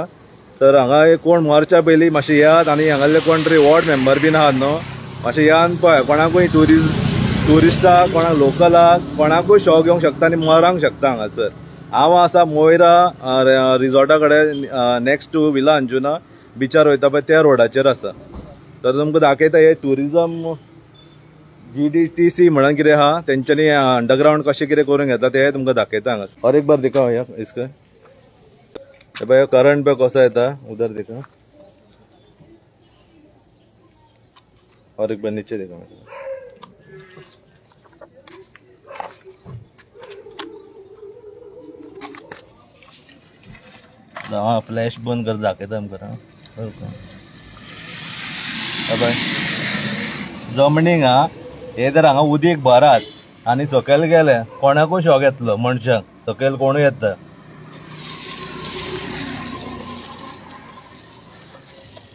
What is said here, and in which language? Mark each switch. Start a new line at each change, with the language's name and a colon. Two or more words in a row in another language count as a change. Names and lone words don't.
Konkani: तर हांगा कोण मरच्या पयलीं मातशें येयात आनी हांगासले कोण तरी वॉर्ड मेंबर बीन आहात न्हू मातशें येयान पळय कोणाकूय टुरिस्टाक कोणाक लोकलाक कोणाकूय शॉक येवंक शकता आनी मरांक शकता हांगासर। हांव आसा मोयरा रिसॉर्टा कडेन
English: next to
Konkani: विला अंजुना बिचार वयता पळय त्या रोडाचेर आसा। तर तुमकां दाखयता हे टुरिजम GDTC म्हणून कितें आहा तेंच्यांनी अंडरग्राउंड कशें कितें करून घेता ते तुमकां दाखयता हांगासर।
Hindi: और एक बार दिखाओ या इसका भाई करंट पे कैसा येता उधर देखा और एक बार नीचे देखा। हाँ फ्लैश बंद कर
Konkani: दाखयता आमकां जमनीक हा हे तर हांगा उदीक भरात आनी सकयल गेले कोणाकूय शॉक येतलो मनशाक सकयल कोणूय येता।